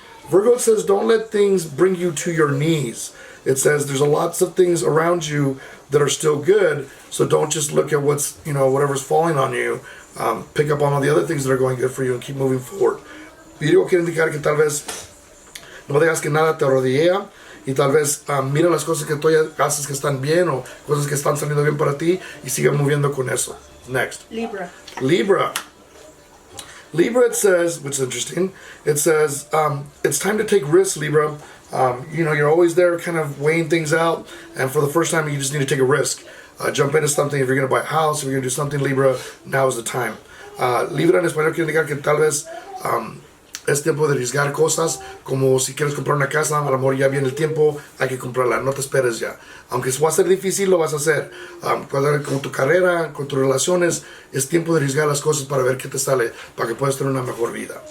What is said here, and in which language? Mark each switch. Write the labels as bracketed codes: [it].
[en] Virgo says don't let things bring you to your knees. It says there's lots of things around you that are still good, so don't just look at whatever's falling on you. pick up on all the other things that are going good for you and keep moving forward. [es] Virgo quiere indicar que tal vez no dejas que nada te rodea y tal vez mira las cosas que tú haces que están bien o cosas que están saliendo bien para ti y sigue moviendo con eso. [en] Next. Libra. Libra, it says, which is interesting, it says, it's time to take risks, Libra. You're always there kind of weighing things out, and for the first time, you just need to take a risk. Jump into something. If you're going to buy a house, if you're going to do something, Libra, now is the time. [es] Libra en español quiere indicar que tal vez es tiempo de arriesgar cosas, como si quieres comprar una casa, a lo mejor ya viene el tiempo, hay que comprarla, no te esperes ya. Aunque va a ser difícil, lo vas a hacer. Con tu carrera, con tus relaciones, es tiempo de arriesgar las cosas para ver qué te sale, para que puedas tener una mejor vida.